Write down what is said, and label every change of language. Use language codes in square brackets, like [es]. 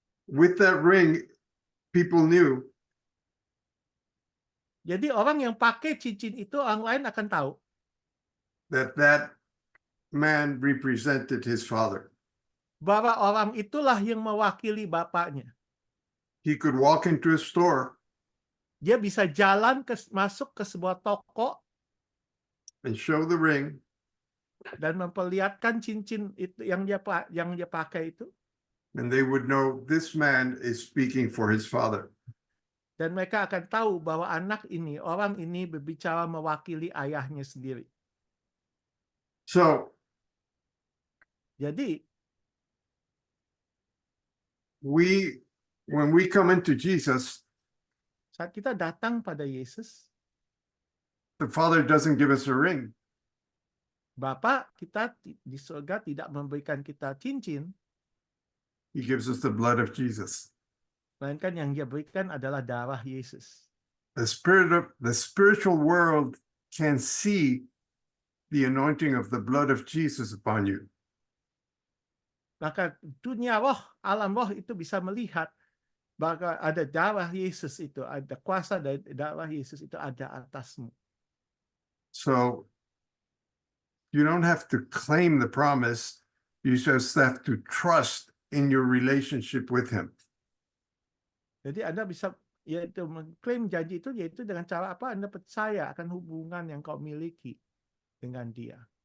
[en] With that ring, people knew [id] Jadi orang yang pakai cincin itu orang lain akan tahu [en] that that man represented his father. [id] bahwa orang itulah yang mewakili bapaknya. [en] He could walk into a store [id] Dia bisa jalan masuk ke sebuah toko [en] and show the ring, [id] dan memperlihatkan cincin itu yang dia pakai itu, [en] and they would know this man is speaking for his father. [id] dan mereka akan tahu bahwa orang ini berbicara mewakili ayahnya sendiri. [en] So [id] Jadi [en] when we come into Jesus, [id] saat kita datang pada Yesus, [en] the Father doesn't give us a ring. [id] Bapa kita di surga tidak memberikan kita cincin, [en] He gives us the blood of Jesus. [id] melainkan yang dia berikan adalah darah Yesus. [en] The spiritual world can see the anointing of the blood of Jesus upon you. [id] Maka dunia roh, alam roh itu bisa melihat bahwa ada darah Yesus itu, ada kuasa dari darah Yesus itu ada atasmu. [en] So you don't have to claim the promise. You just have to trust in your relationship with him. [id] Jadi Anda bisa yaitu mengklaim janji itu yaitu dengan cara apa? Anda percaya akan hubungan yang kau miliki dengan dia.